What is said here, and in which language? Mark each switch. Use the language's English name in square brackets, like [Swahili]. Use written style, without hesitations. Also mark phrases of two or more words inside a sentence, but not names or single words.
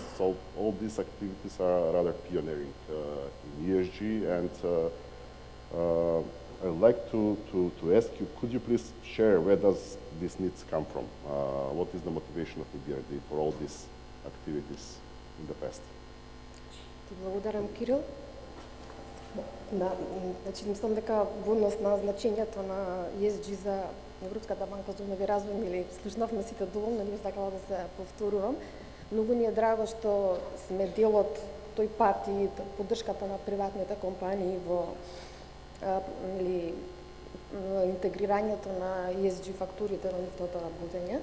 [English] So all these activities are rather pioneering in ESG, and I'd like to ask you, could you please share where does these needs come from? What is the motivation of EBRD for all these activities in the past? [Macedonian] Благодарам, Кирил. Да, значи мислам дека во однос на значењето на ESG за Европската банка за обнови и развој, или слушнавме сите доволно, не сакала да се повторувам. Многу ни е драго што сме дел од тој пат и поддршката на приватните компании во или интегрирањето на ESG фактурите во нивното работење.